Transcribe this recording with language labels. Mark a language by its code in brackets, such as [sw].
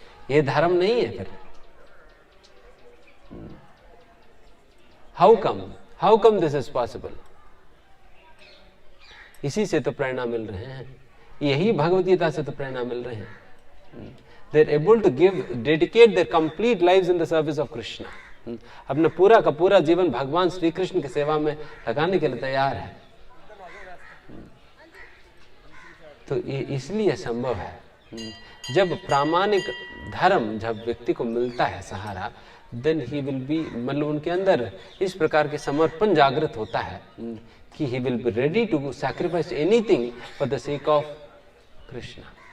[hi] ये धर्म नहीं है। फिर [en] How come this is possible? [hi] इसी से तो प्रेरणा मिल रहे हैं, यही भगवद गीता से तो प्रेरणा मिल रहे हैं। [en] They are able to dedicate their complete lives in the service of Krishna. [hi] अपना पूरा का पूरा जीवन भगवान श्री कृष्ण की सेवा में लगाने के लिए तैयार है। तो ये इसलिए संभव है। जब प्रामाणिक धर्म जब व्यक्ति को मिलता है सहारा, [en] then he will be, [hi] मतलब उनके अंदर इस प्रकार के समर्पण जागृत होता है कि [en] He will be ready to sacrifice anything for the sake of Krishna.